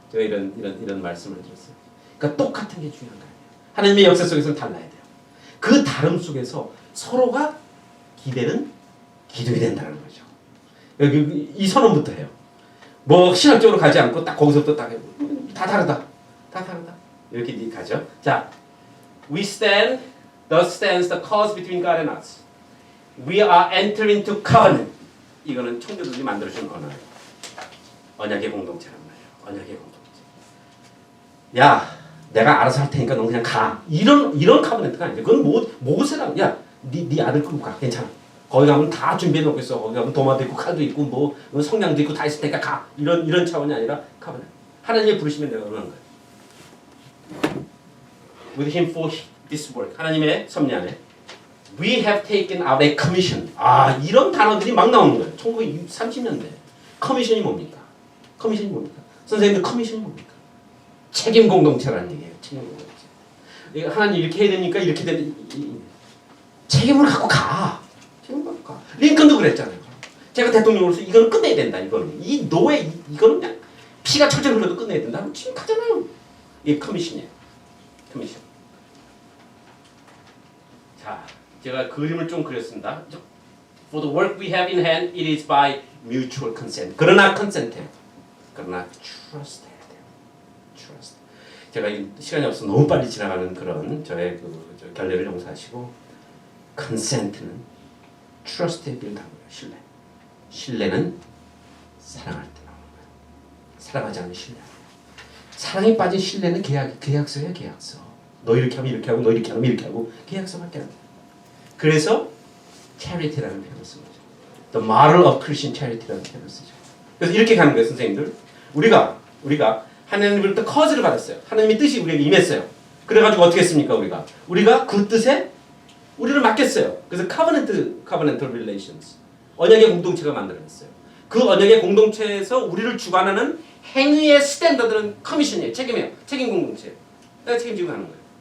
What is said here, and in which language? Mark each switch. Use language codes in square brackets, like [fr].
[ko] 제가 이런 말씀을 드렸어요. 그러니까 똑같은 게 중요한 거예요. 하나님의 역사 속에서는 달라야 돼요. 그 다름 속에서 서로가 기대는 기둥이 된다는 거죠. 여기 이 선언부터 해요. 뭐 신학적으로 가지 않고 딱 거기서부터 다 다르다. 다 다르다. 이렇게 가죠. 자, [en] we stand, thus stands the cause between God and us. We are entering into covenant. [ko] 이거는 청교도들이 만들어준 언어예요. 언약의 공동체란 말이에요. 언약의 공동체. 야, 내가 알아서 할 테니까 넌 그냥 가. 이런 카버네트가 아니죠. 그건 모세랑 야, 네 아들 끌고 가. 괜찮아. 거기 가면 다 준비해 놓고 있어. 거기 가면 도마도 있고 칼도 있고 뭐 성냥도 있고 다 있을 테니까 가. 이런 차원이 아니라 카버네트. 하나님이 부르시면 내가 그러는 거예요. [en] With him for this work. [ko] 하나님의 섭리 안에 [en] we have taken out a commission. [ko] 이런 단어들이 막 나오는 거예요. 1930년대. 커미션이 뭡니까? 커미션이 뭡니까? 선생님들 커미션이 뭡니까? 책임 공동체라는 얘기예요. 책임 공동체. 하나님 이렇게 해야 되니까 이렇게 책임을 갖고 가. 책임을 갖고 가. 링컨도 그랬잖아요. 제가 대통령으로서 이거는 끝내야 된다. 이거는 이 노예 이거는 그냥 피가 철철 흘러도 끝내야 된다. 지금 가잖아요. 이게 커미션이에요. 커미션. 자, 제가 그림을 좀 그렸습니다. [en] For the work we have in hand, it is by mutual consent. [ko] 그러나 consent해요. 그러나 [en] trust. trust. [ko] 제가 시간이 없어서 너무 빨리 지나가는 그런 저의 결례를 용서하시고 consent는 trust에 비롯한 거예요. 신뢰. 신뢰는 사랑할 때 나오는 거예요. 사랑하지 않는 신뢰. 사랑에 빠진 신뢰는 계약서예요. 계약서. 너 이렇게 하면 이렇게 하고 너 이렇게 하면 이렇게 하고 계약서밖에 안 돼. 그래서 charity라는 표현을 쓰는 거죠. [en] The model of Christian charity라는 [ko] 표현을 쓰죠. 그래서 이렇게 가는 거예요. 선생님들. 우리가 하나님으로부터 커즈를 받았어요. 하나님의 뜻이 우리에게 임했어요. 그래가지고 어떻게 했습니까? 우리가 그 뜻에 우리를 맡겼어요. 그래서 [en] covenantal relations, [ko] 언약의 공동체가 만들어졌어요. 그 언약의 공동체에서 우리를 주관하는 행위의 스탠더드는 커미션이에요. 책임이에요. 책임 공동체예요. 내가 책임지고 가는 거예요.